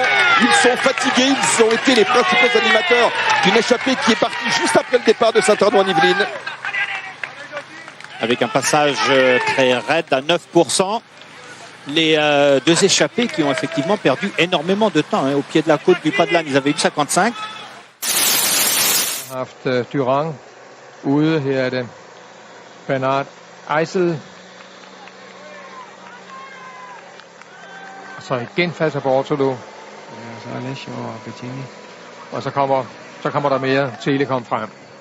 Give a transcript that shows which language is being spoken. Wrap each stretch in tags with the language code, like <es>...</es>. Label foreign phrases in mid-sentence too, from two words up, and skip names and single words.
<fr>Ils sont fatigués, ils ont été les principaux animateurs d'une échappée qui est partie juste après le départ de Saint-Arnaud-en-Yvelines. Avec un passage très raide à 9%. Les deux échappés qui ont effectivement perdu énormément de temps au pied de la côte du Padlan. Ils avaient eu 55.</fr> <da>Haft Durand ude, her er det Bernard Eisel, Så igen passer Bortolo. Ja, så Alessio og Bettini. Og så kommer der mere Telekom frem.</da>